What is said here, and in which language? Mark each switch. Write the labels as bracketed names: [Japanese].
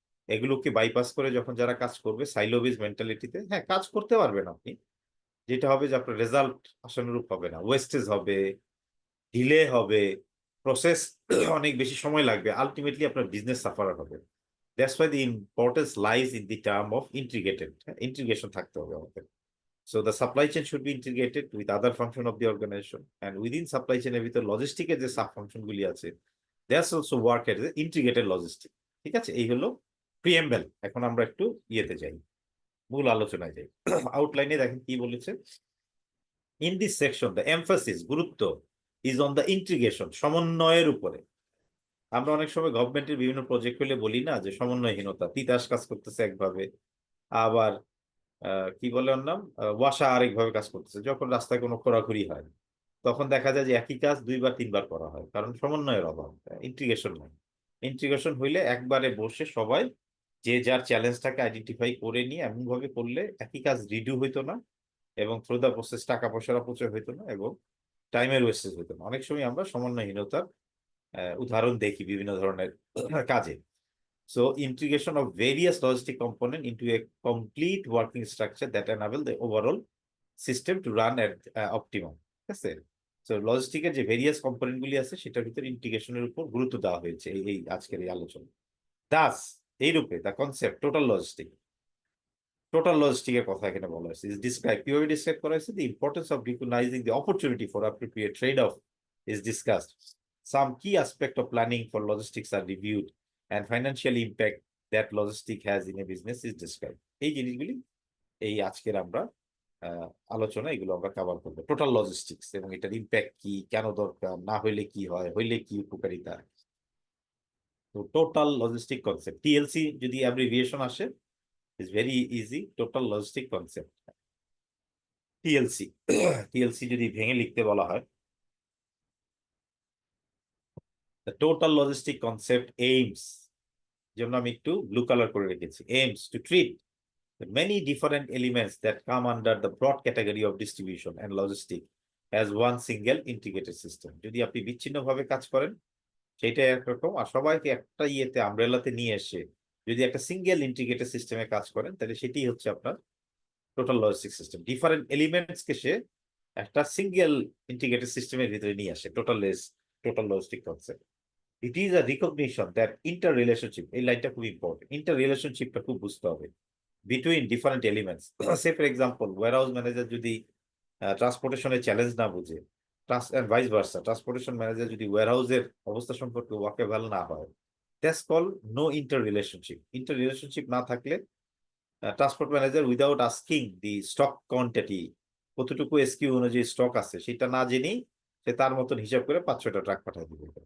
[Bangla] এগুলোকে বাইপাস করে যখন যারা কাজ করবে সাইলোবিজ মেন্টালিটিতে, হ্যাঁ কাজ করতে পারবেন আপনি, যেটা হবে যে আপনার রেজাল্ট আশানুরূপ হবে না, ওয়েস্টেজ হবে, ডিলে হবে, প্রসেস অনেক বেশি সময় লাগবে, আলটিমেটলি আপনার বিজনেস সাফার হবে। [English] That's why the importance lies in the term of integrated. [Bangla] Integration থাকতে হবে আমাদের। [English] So the supply chain should be integrated with other function of the organization, and within supply chain [Bangla] এর ভিতর logistic এর যে sub function গুলি আছে, [English] that's also work as integrated logistic। [Bangla] ঠিক আছে, এই হলো প্রিএমবেল। এখন আমরা একটু ইয়েতে যাই, মূল আলোচনায় যাই। আউটলাইনে দেখেন কি বলেছে। [English] in this section the emphasis, গুরুত্ব, is on the integration, [Bangla] সমন্বয়ের উপরে। আমরা অনেক সময় গভর্নমেন্টের বিভিন্ন প্রজেক্ট হলে বলি না যে সমন্বয়হীনতা, তিতাস কাজ করতেছে একভাবে, আবার কি বলে ওর নাম, ওয়াসা আরেকভাবে কাজ করতেছে, যখন রাস্তায় কোনো খোরাখুরি হয় তখন দেখা যায় যে একই কাজ 2 বা 3 বার করা হয়, কারণ সমন্বয়ের অভাব, ইন্টিগ্রেশন নাই। ইন্টিগ্রেশন হইলে একবারে বসে সবাই যে যার চ্যালেঞ্জটাকে আইডেন্টিফাই করে নিয়ে এমন ভাবে করলে একই কাজ রিডু হইতো না, এবং [English] through the process [Bangla] টাকা পয়সার অপচয় হইতো না, এবং টাইমের ওয়েস্টেজ হইতো না। অনেক সময় আমরা সমন্বয়হীনতার উদাহরণ দেখি বিভিন্ন ধরনের কাজে। [English] So integration of various logistic component into a complete working structure that enable the overall system to run at optimum. [Bangla] ঠিক আছে? So লজিস্টিকের যে ভেরিয়াস কম্পোনেন্ট গুলি আছে সেটার ভিতরে ইন্টিগ্রেশনের উপর গুরুত্ব দেওয়া হয়েছে এই আজকের এই আলোচনা। [English] thus এইরূপে the concept total লজিস্টিকের [Bangla] কথা এখানে বলা হয়েছে, [English] is describe, [Bangla] কিভাবে ডিসক্রাইব করা হয়েছে, [English] the importance of recognizing the opportunity for appropriate trade-off is discussed. Some key aspect of planning for logistics are reviewed and financial impact that logistic has in a business is described. [Bangla] এই জিনিসগুলি এই আজকের আমরা আলোচনা এগুলো আমরা cover করবো, total logistics এবং এটার ইম্প্যাক্ট কি, কেন দরকার, না হইলে কি হয়, হইলে কি উপকারিতা। [English] তো total logistic concept, TLC যদি abbreviation আসে, is very easy, total logistic concept, TLC. [Bangla] TLC যদি ভেঙে লিখতে বলা হয়, [English] the total logistic concept aims, [Bangla] জন্য আমি একটু ব্লু কালার করে রেখেছি, [English] aims to treat the many different elements that come under the broad category of distribution and logistics as one single integrated system. [Bangla] যদি আপনি বিচ্ছিন্নভাবে কাজ করেন সেটা একরকম, আর সবাইকে একটা ইয়েতে আমব্রেলাতে নিয়ে এসে যদি একটা সিঙ্গেল ইন্টিগ্রেটেড সিস্টেমে কাজ করেন, তাহলে সেটি হচ্ছে আপনার টোটাল লজিস্টিক সিস্টেম। ডিফারেন্ট এলিমেন্টসকে সে একটা সিঙ্গেল ইন্টিগ্রেটেড সিস্টেমের ভিতরে নিয়ে আসে, total logistic concept. [English] It is a recognition that interrelationship, [Bangla] এই লাইনটা খুব ইম্পর্টেন্ট, ইন্টাররিলেশনশিপটা খুব বুঝতে হবে [English] between different elements. Say for example, warehouse manager [Bangla] যদি ট্রান্সপোর্টেশনের চ্যালেঞ্জ না বুঝে, [English] and vice versa, [Bangla] transportation manager যদি ওয়্যারহাউসের অবস্থা সম্পর্কে ওয়াকেবহাল না হয়, [English] that's called no interrelationship. [Bangla] ইন্টাররিলেশনশিপ না থাকলে ট্রান্সপোর্ট ম্যানেজার [English] without asking the stock quantity, [Bangla] কতটুকু এসকিউ অনুযায়ী স্টক আছে সেটা না জেনেই সে তার মতন হিসাব করে 5-6টা ট্রাক পাঠিয়ে দিবে।